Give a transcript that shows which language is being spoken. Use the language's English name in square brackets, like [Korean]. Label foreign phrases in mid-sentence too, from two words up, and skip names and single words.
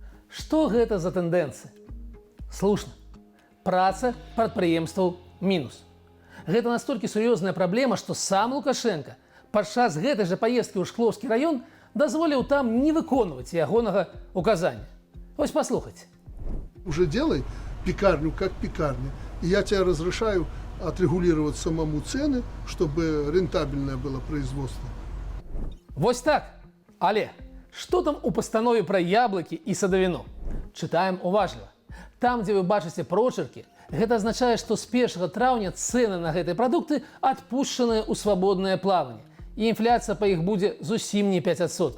[Belarusian] Што гэта за тэндэнцыя? Слушна. Праца прадпрыемстваў мінус. Гэта настолькі сур'ёзная праблема, што сам Лукашенко падчас гэтай жа паездкі ў Шклоўскі раён дазволіў там не выконваць ягонага указання. Вось паслухайце. [Russian] Уже делай пекарню как пекарня. И я тебе разрешаю отрегулировать самому цены, чтобы рентабельное было производство. [Belarusian] Вось так. Але што там у пастанове пра яблыкі і садавіну? Чытаем уважліва. Там, дзе вы бачыце прочеркі, гэта азначае, што з 1 траўня цэны на гэтыя прадукты адпушчаныя ў свабоднае плаванне. І інфляцыя па іх будзе зусім не 5%.